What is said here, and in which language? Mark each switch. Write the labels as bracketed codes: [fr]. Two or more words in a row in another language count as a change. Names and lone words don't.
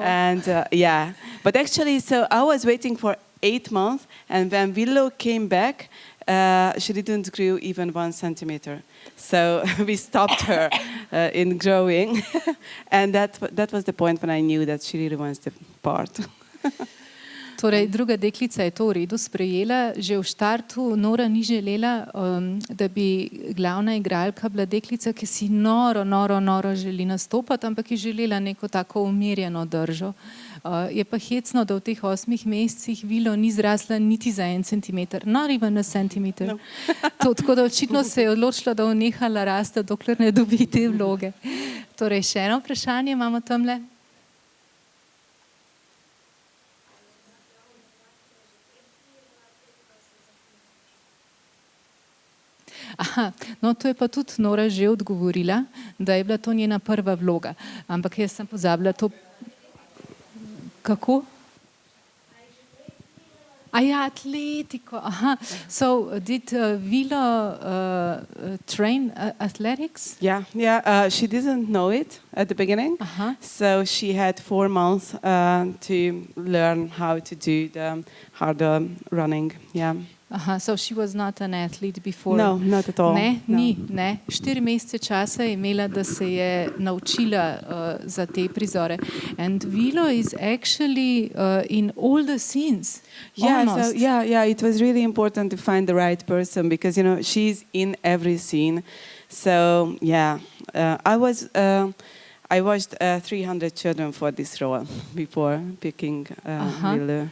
[en] And yeah, but actually, so I was waiting for 8 months, and when Willow came back, she didn't grow even 1 centimeter. So we stopped her in growing, and that was the point when I knew that she really wants the part. [sl] Torej, druga deklica je to v redu sprejela. Že v štartu Nora ni želela, da bi glavna igralka bila deklica, ki si noro želi nastopati, ampak je želela neko tako umirjeno držo. Je pa hecno, da v teh 8 mesecih Vilo ni zrasla niti za 1 centimeter, [en] not even a centimeter. [sl] No. Tako da očitno se je odločila, da bo nehala rasti, dokler ne dobi te vloge. Torej, še eno vprašanje imamo tamle. Aha, no to je pa tudi Nora že odgovorila, da je bila to njena prva vloga. Ampak jaz sem pozabila to. Kako? Atletiko. Aha. [en] So did Vilo train athletics? Yeah. She didn't know it at the beginning. So she had 4 months to learn how to do the harder running. Yeah. So she was not an athlete before? No, not at all. [sl] Ne, ni, ne. 4 mesece časa je imela, da se je naučila za te prizore. [en] And Vilo is actually in all the scenes. Yeah, it was really important to find the right person because, you know, she's in every scene. So, yeah, I watched 300 children for this role before picking Vilo.